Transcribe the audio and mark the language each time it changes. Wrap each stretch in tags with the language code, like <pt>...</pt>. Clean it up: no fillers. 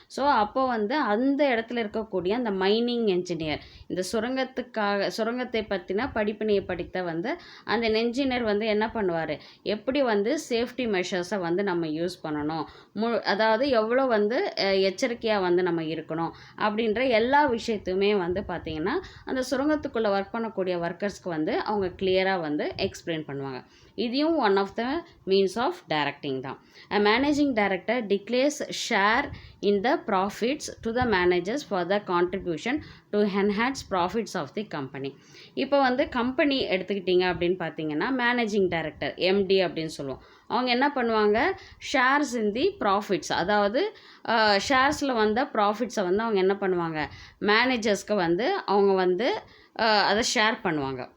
<ta>So அப்போ வந்து அந்த இடத்துல இருக்கக்கூடிய அந்த மைனிங் என்ஜினியர், இந்த சுரங்கத்தை பற்றின படிப்பினையை படித்த வந்து அந்த என்ஜினியர் வந்து என்ன பண்ணுவார், எப்படி வந்து சேஃப்டி மெஷர்ஸை வந்து நம்ம யூஸ் பண்ணணும், அதாவது எவ்வளோ வந்து எச்சரிக்கையாக வந்து நம்ம இருக்கணும் அப்படின்ற எல்லா விஷயத்தையுமே வந்து பார்த்திங்கன்னா அந்த சுரங்கத்துக்குள்ளே ஒர்க் பண்ணக்கூடிய ஒர்க்கர்ஸ்க்கு வந்து அவங்க கிளியராக வந்து எக்ஸ்பிளைன் பண்ணுவாங்க. இதையும் one of the means of directing தான்.</ta> <en>A managing director declares share in the profits to the managers for the contribution to enhance profits of the company.</en> <ta>இப்போ வந்து கம்பெனி எடுத்துக்கிட்டிங்க அப்படின்னு பார்த்தீங்கன்னா மேனேஜிங் டைரக்டர் எம்டி அப்படின்னு சொல்லுவோம். அவங்க என்ன பண்ணுவாங்க, ஷேர்ஸ் இன் தி ப்ராஃபிட்ஸ், அதாவது ஷேர்ஸில் வந்த ப்ராஃபிட்ஸை வந்து அவங்க என்ன பண்ணுவாங்க, மேனேஜர்ஸ்க்கு வந்து அவங்க வந்து அதை ஷேர் பண்ணுவாங்க.</ta>